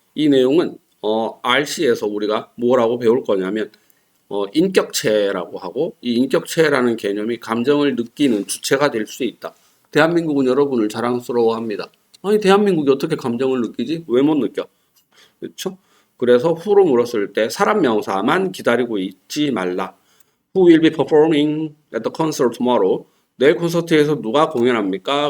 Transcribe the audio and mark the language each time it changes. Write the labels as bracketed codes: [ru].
[ko] 이 내용은 RC에서 우리가 뭐라고 배울 거냐면 인격체라고 하고, 이 인격체라는 개념이 감정을 느끼는 주체가 될 수 있다. 대한민국은 여러분을 자랑스러워합니다. 아니, 대한민국이 어떻게 감정을 느끼지? 왜 못 느껴? 그렇죠? 그래서 who로 물었을 때 사람 명사만 기다리고 있지 말라. [en] Who will be performing at the concert tomorrow? [ko] 내일 콘서트에서 누가 공연합니까?